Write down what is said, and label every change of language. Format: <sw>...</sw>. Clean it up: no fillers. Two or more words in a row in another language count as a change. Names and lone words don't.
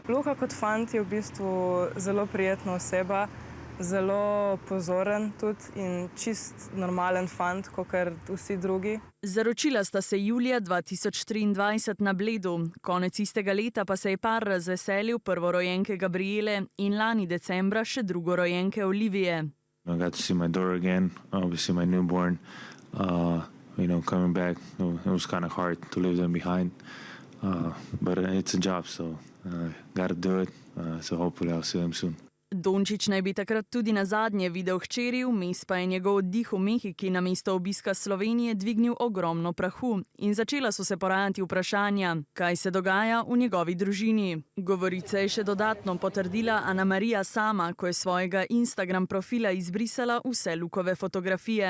<sl>Luka kot fant je v bistvu zelo prijetna oseba, zelo pozoren tudi in čist normalen fant, kakor vsi drugi. Zaročila sta se julija 2023 na Bledu, konec istega leta pa se je par razveselil prvorojenke Gabriele in lani decembra še drugorojenke Olivije.</sl> <en>I got to see my daughter again, obviously my newborn. Coming back, it was kind of hard to leave them behind. But it's a job, so got to do it. So hopefully I'll see them soon.</en> <sl>Dončić naj bi takrat tudi nazadnje videl hčeri, vmes pa je njegov oddih v Mehiki namesto obiska Slovenije dvignil ogromno prahu in začela so se porajati vprašanja, kaj se dogaja v njegovi družini. Govorice je še dodatno potrdila Anamarija sama, ko je svojega Instagram profila izbrisala vse Lukove fotografije.</sl>